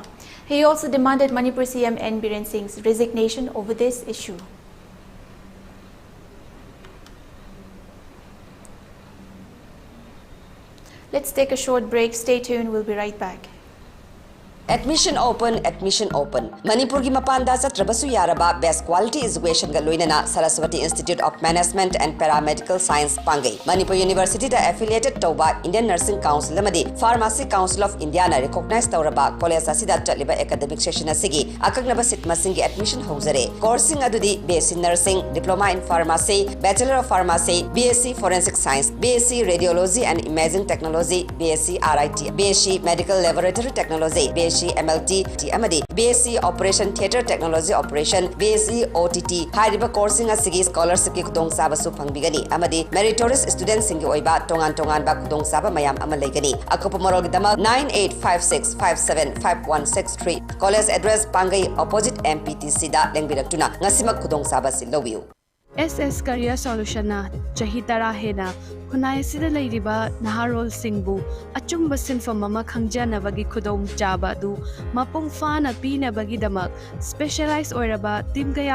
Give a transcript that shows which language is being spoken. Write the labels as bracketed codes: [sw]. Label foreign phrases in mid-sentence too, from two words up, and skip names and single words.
[en] He also demanded Manipur CM N. Biren Singh's resignation over this issue. Let's take a short break. Stay tuned. We'll be right back. Admission open, admission open. [mni] Manipur ki mapanda satrabasu yaraba [en] best quality education [mni] ga loinana Saraswati Institute of Management and Paramedical Science Pangai. Manipur University da affiliated tauba Indian Nursing Council amadi Pharmacy Council of India na recognized tauraba college asida chaliba [en] academic session [mni] asigi akagnaba sit masingi admission hozare. Coursing adudi [en] BSc Nursing, Diploma in Pharmacy, Bachelor of Pharmacy, BSc Forensic Science, BSc Radiology and Imaging [mni] Technology, BSc RIT, BSc Medical Laboratory Technology, [en] BSc MLT [mni] amadi [en] BSc Operation Theatre Technology Operation, BSc OTT [mni] hariba coursing asigi scholarship ki khudong saba su phangbigani amadi [en] meritorious students [mni] singi oiba tongan ba khudong saba mayam ama legani akopa morol gidama 9856575163 [en] college address [mni] Pangai opposite MPTC da lengbiratuna ngasimak khudong saba silowiu. SS Career Solution na Chahitara Hena Kunai Sida Ladiba Naharol Singbu Achumba Sinfam Mama Kangjana Bagi Kudom Jaba du Mapung Fana Pina Bagi Damak Specialized Oiraba Tim Gaya